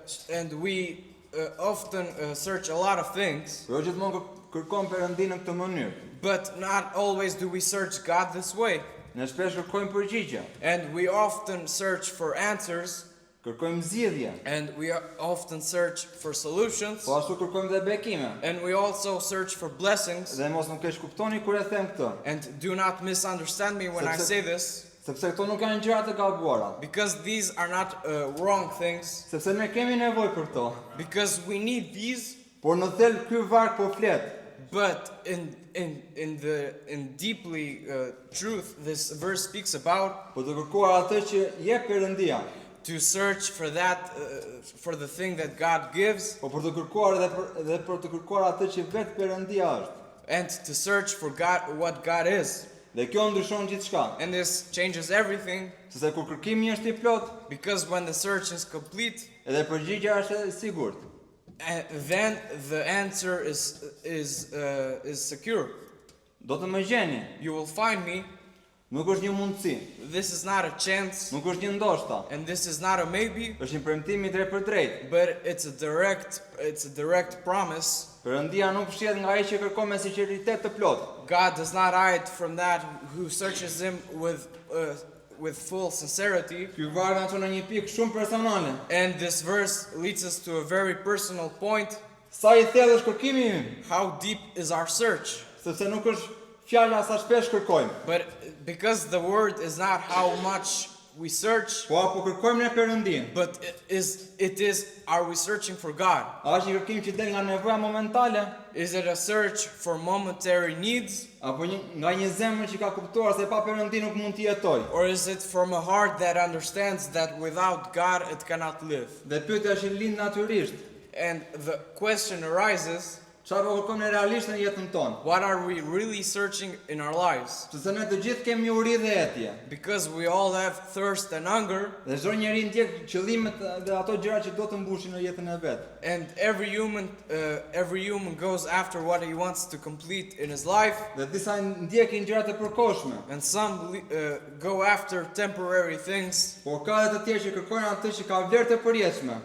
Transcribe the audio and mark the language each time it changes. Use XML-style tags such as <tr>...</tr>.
<en>and we often search a lot of things,</en> <sq>por jo gjithmonë kërkojmë Perëndin në këtë mënyrë.</sq> <en>but not always do we search God this way.</en> <sq>Ne shpesh kërkojmë përgjigje,</sq> <en>And we often search for answers,</en> <sq>kërkojmë zgjidhje,</sq> <en>and we often search for solutions,</en> <sq>po ashtu kërkojmë dhe bekime.</sq> <en>and we also search for blessings.</en> <sq>Dhe mos nuk keq kuptoni kur e them këtë,</sq> <en>And do not misunderstand me when I say this,</en> <sq>sepse këto nuk janë gjëra të gabuara,</sq> <en>because these are not wrong things,</en> <sq>sepse ne kemi nevojë për këto.</sq> <en>because we need these,</en> <sq>Por në thelb ky varg po flet</sq> <en>but in deeply truth, this verse speaks about</en> <sq>për të kërkuar atë që jep Perëndia,</sq> <en>to search for that, for the thing that God gives,</en> <sq>po për të kërkuar dhe për të kërkuar atë që vetë Perëndia është.</sq> <en>and to search for God, what God is.</en> <sq>Dhe kjo ndryshon gjithçka,</sq> <en>And this changes everything,</en> <sq>sepse kur kërkimi është I plot,</sq> <en>because when the search is complete,</en> <sq>edhe përgjigja është e sigurt.</sq> <en>then the answer is secure.</en> <sq>Do të më gjeni,</sq> <en>You will find me.</en> <sq>nuk është një mundësi,</sq> <en>This is not a chance,</en> <sq>nuk është një ndoshta,</sq> <en>and this is not a maybe,</en> <sq>është një premtim I drejt për drejt.</sq> <en>but it's a direct promise.</en> <sq>Perëndia nuk fshihet nga ai që kërkon me sinqeritet të plot.</sq> <en>God does not hide from that who searches him with with full sincerity.</en> <sq>Ky varg na çon në një pikë shumë personale.</sq> <en>And this verse leads us to a very personal point.</en> <sq>Sa I thellë është kërkimi im,</sq> <en>How deep is our search?</en> <sq>sepse nuk është fjala sa shpesh kërkojmë.</sq> <en>But because the word is not how much we search,</en> <sq>Po apo kërkojmë ne Perëndin.</sq> <en>but it is are we searching for God?</en> <sq>A është një kërkim që del nga nevoja momentale,</sq> <en>Is it a search for momentary needs?</en> <sq>apo nga një zemër që ka kuptuar se pa Perëndin nuk mund të jetoj.</sq> <en>Or is it from a heart that understands that without God it cannot live?</en> <sq>Dhe pyetja është lind natyrisht.</sq> <en>And the question arises,</en> <sq>Çfarë po kërkojmë ne realisht në jetën tonë?</sq> <en>what are we really searching in our lives?</en> <sq>Sepse ne të gjithë kemi uri dhe etje.</sq> <en>Because we all have thirst and hunger,</en> <sq>Dhe çdo njeri ndjek qëllimet dhe ato gjëra që do të mbushin në jetën e vet.</sq> <en>and every human goes after what he wants to complete in his life,</en> <sq>Dhe disa ndjekin gjëra të përkohshme,</sq> <en>and some go after temporary things.</en> <sq>por ka edhe të tjerë që kërkojnë atë që ka vlerë të përjetshme.</sq>